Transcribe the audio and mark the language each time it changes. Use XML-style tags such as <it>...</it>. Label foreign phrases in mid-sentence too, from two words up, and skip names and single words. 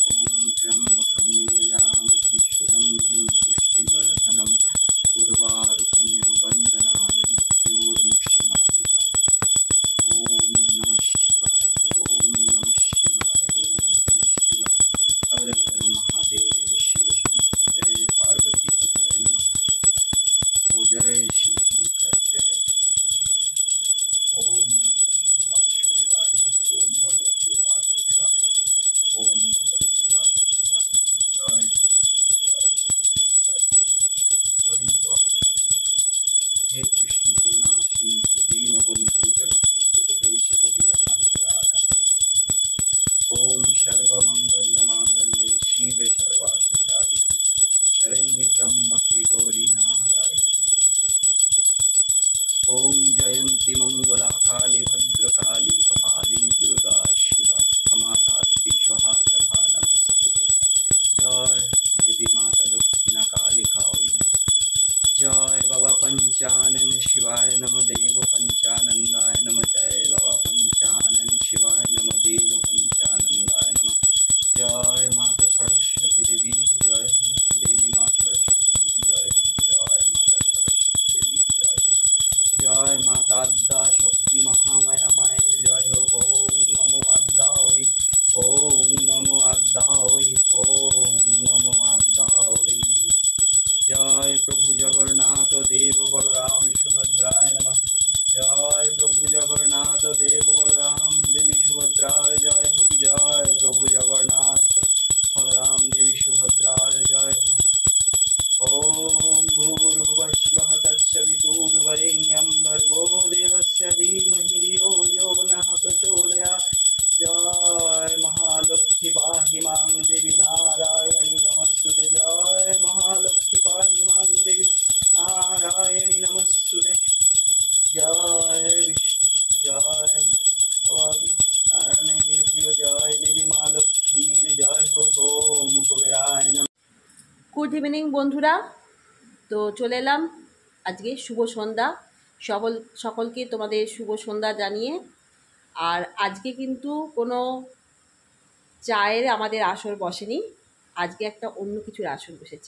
<sa>ओम त्र्यंबकं यजामहे सुगंधिं पुष्टिवर्धनम् उर्वारुकमिव वन्दनानि मृत्योर्मुक्षीमामृतात्। ओम नमः शिवाय। ओम नमः शिवाय। ओम नमः शिवाय। हर हर महादेव शिव शंकर जय पार्वती पतये नमः। ओ जय शिव शंकर जय शिव शंकर। ओम नमः वासुदेवाय नमः। ओम भगवते वासुदेवाय नमः। ओम भगवते वासुदेवाय नमः। जय श्री जय हे कृष्ण करुणा सिंधु दीनबंधु जगत्पते गोपेश गोपिकांत राधा कांत। ओम सर्वमंगल मांगल्ये शिव सर्वार्थ साधिके शरण्य त्र्यंबके गौरी नारायणी। ओम जयंती मंगला काली भद्रकाली कपालिनी दुर्गा शिवा क्षमाता विश्वहा तथा नमस्ते। जय देवी माता दक्षिणा कालिका जय बाबा पंचानन शिवाय नम देव पंचानंदाय नम। जय बाबा पंचानन शिवाय नम देव पंचानंदाय नम।</sa> <hi>जय माता सरस्वती देवी जय हो। देवी माँ सरस्वती जय हो। जय माता सरस्वती देवी जय हो। जय माता अद्दा शक्ति महामाया मायर जय हो।</hi> <sa>ओम नमो अद्दावै। ओम नमो अद्दावै। ओम नमो अद्दावै। जय प्रभु जगन्नाथ देव बलराम सुभद्राय नमः।</sa> <hi>जय प्रभु जगन्नाथ देव बलराम देवी सुभद्राय जय हो। जय प्रभु जगन्नाथ बलराम देवी सुभद्राय जय हो।</hi> <sa>ओम भूर्भुवः स्वः तत्सवितुर्वरेण्यं भर्गो देवस्य धीमहि धियो यो नः प्रचोदयात्। जय महालक्ष्मी पाहि मां देवी नारायणी नमस्तुते। जय महालक्ष्मी पाहि मां देवी नारायणी नमस्तुते।</sa> <hi>जय जय नारायण प्रिय जय देवी माँ लक्ष्मीर जय हो।</hi> <sa>ओम कुबेराय नमः।</sa> <en>Good evening</en> <bn>বন্ধুরা, তো চলে এলাম আজকে শুভ সন্ধ্যা সকলকে তোমাদের শুভ সন্ধ্যা জানিয়ে। আর আজকে কিন্তু কোনো চায়ের আমাদের আসর বসেনি, আজকে একটা অন্য কিছুর আসর বসেছে।</bn>